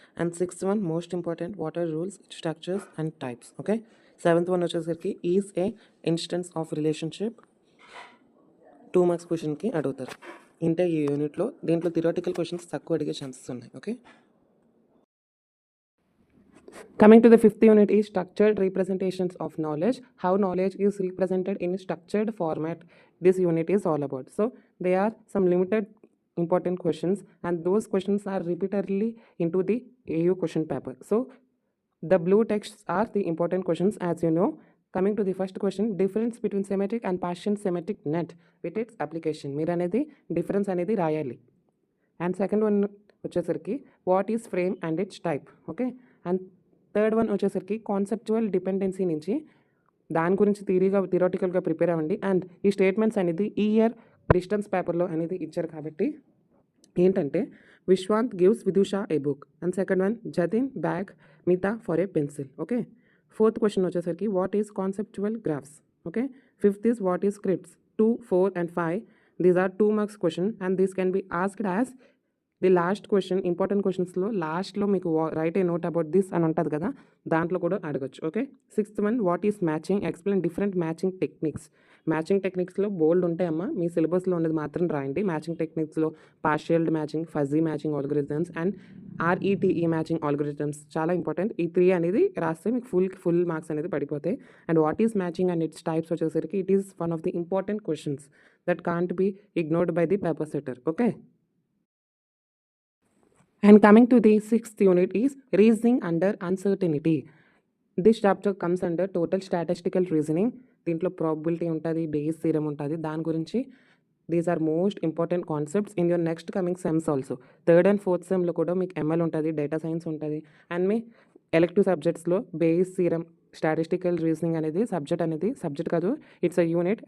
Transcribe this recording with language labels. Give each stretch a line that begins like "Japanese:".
English: And 6th one most important, what are rules, structures and types. Okay. 7th one వచ్చేసరికి is a instance of relationship.
Telugu: 2 marks క్వశ్చన్కి అడుగుతారు. ఇంటే ఈ యూనిట్లో దీంట్లో థియరాటికల్ క్వశ్చన్స్ తక్కువ అడిగే ఛాన్సెస్ ఉన్నాయి.
English: Okay. Coming to the 5th unit is structured representations of knowledge. How knowledge is represented in structured format. This unit is all about. So there are some limited important questions and those questions are repeatedly into the AU question paper. So The blue texts are the important questions, as you know. Coming to the first question, difference between semantic and partial semantic net with its application.
Telugu: మీరు అనేది difference అనేది రాయాలి.
English: And second one వచ్చేసరికి what is frame and its type. Okay.
Telugu: And third one వచ్చేసరికి conceptual dependency నుంచి దాని గురించి థియరాటికల్గా prepare అవ్వండి. అండ్ ఈ స్టేట్మెంట్స్ అనేది ఈ ఇయర్ డిస్టెన్స్ పేపర్లో అనేది ఇచ్చారు కాబట్టి ఏంటంటే
English: Vishwant gives Vidusha a book. And second one Jatin bag Mita for a pencil. Okay. Fourth question వచ్చేసరికి what is conceptual graphs. Okay. Fifth is what is scripts. 2, 4 and 5 these are 2 marks question and this can be asked as the last question.
Telugu: Important క్వశ్చన్స్లో లాస్ట్లో మీకు right ఏ note about this అని ఉంటుంది కదా, దాంట్లో కూడా అడగచ్చు. Okay.
English: Sixth one what is matching, explain different matching techniques.
Telugu: Matching టెక్నిక్స్లో బోల్డ్ ఉంటాయమ్మా, మీ సిలబస్లో ఉన్నది మాత్రం రాయండి. Matching టెక్నిక్స్లో partial matching, fuzzy matching algorithms and ఆర్ఈటీఈ matching algorithms చాలా ఇంపార్టెంట్. ఈ 3 అనేది రాస్తే మీకు ఫుల్ మార్క్స్ అనేది పడిపోతాయి.
English: And what is matching and its types వచ్చేసరికి it is one of the important questions that can't be ignored by the paper setter. Okay. And coming to the 6th unit is reasoning under uncertainty. This chapter comes under total statistical reasoning.
Telugu: దీంట్లో probability ఉంటుంది, base theorem ఉంటుంది. దాని గురించి
English: These are most important concepts in your next coming sems also.
Telugu: Third and fourth సెమ్లో కూడా మీకు ML ఉంటుంది, data science ఉంటుంది. And మీ elective సబ్జెక్ట్స్లో base theorem, statistical reasoning అనేది సబ్జెక్ట్ కాదు,
English: It's a unit.